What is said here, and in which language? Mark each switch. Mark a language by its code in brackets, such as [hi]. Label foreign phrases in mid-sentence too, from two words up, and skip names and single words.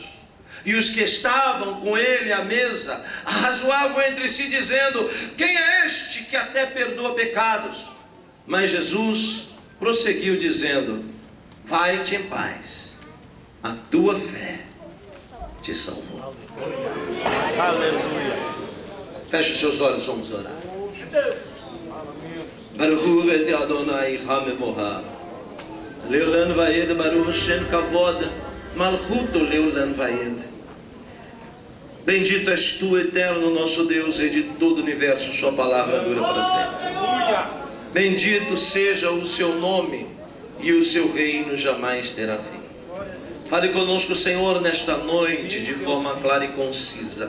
[pt] E os que estavam com ele à mesa arrazoavam entre si, dizendo: quem é este que até perdoa pecados? Mas Jesus prosseguiu dizendo: vai-te em paz, a tua fé te salvou. Aleluia. Feche os seus olhos, vamos orar. [he] ברכו את אדוני המבורך. לעולם ועד ברוך שם כבוד מלכותו לעולם ועד. [pt] Bendito és tu, eterno nosso Deus, Rei de todo o universo, sua palavra dura para sempre. Bendito seja o seu nome, e o seu reino jamais terá fim. Fale conosco, Senhor, nesta noite, de forma clara e concisa.